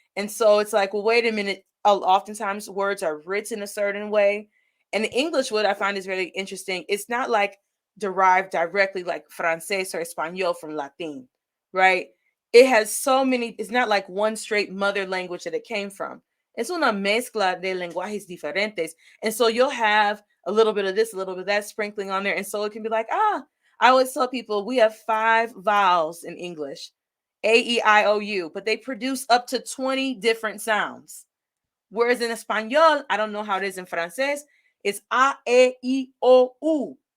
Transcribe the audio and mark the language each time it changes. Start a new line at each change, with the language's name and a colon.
English: And so it's like, well, wait a minute. Oftentimes words are written a certain way. And the English, what I find is really interesting, it's not like derived directly like Francés or Espanol from Latin, right? It has so many, it's not like one straight mother language that it came from.
Spanish: Es una mezcla de lenguajes diferentes.
English: And so you'll have a little bit of this, a little bit of that sprinkling on there. And so it can be like, I always tell people we have 5 vowels in English, A-E-I-O-U, but they produce up to 20 different sounds. Whereas in Espanol, I don't know how it is in Francés, it's A-E-I-O-U.